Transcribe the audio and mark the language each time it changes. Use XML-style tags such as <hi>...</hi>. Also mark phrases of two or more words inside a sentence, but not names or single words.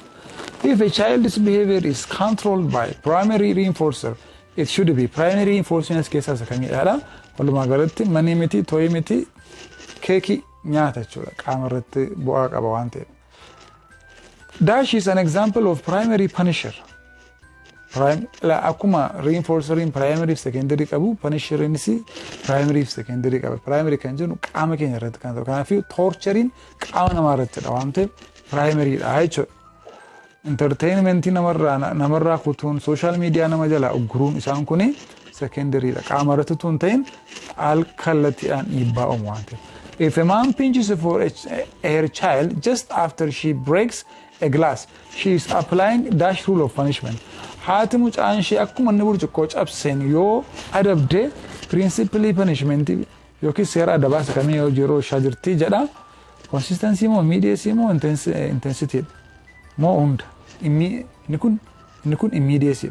<en>If a child's behavior is controlled by primary reinforcer, it should be primary reinforcement</en> <om>keessaa isa kamidhaadha. Walumaa galatti manii miti, tooyii miti, keekii nyaata jechuudha. Qaama irratti bu'aa qaba waan ta'eef.</om> <en>Dash is an example of primary punisher.</en> <om>Akkuma reinforceriin primary fi secondary qabu, punisheriinis primary fi secondary qaba. Primary kan jennu qaama keenya irratti kan ta'u. Kanaafuu torcheriin qaama namaa irrattidha waan ta'eef primaryidha jechuudha. entertainmentii namarraa kutuun</om> <en>social media</en> <om>nama jala uguruun isaan kuni secondary dha. Qaama irratti tun ta'in alkallattiidhaan dhiibbaa uumu waan ta'eef.</om> <en>If a mom pinches for her child just after she breaks a glass, she is applying dash rule of punishment.</en> <om>Haati mucaan ishee akkuma inni burcuqqoo cabseen yoo adabde</om> <en>principally punishment</en> <om>yookiin seera adabaasa kamii yoo yeroo ishaa jirti jedha. Consistency moo immediacy moo intensity moo hunda inni kun immediacy.</om>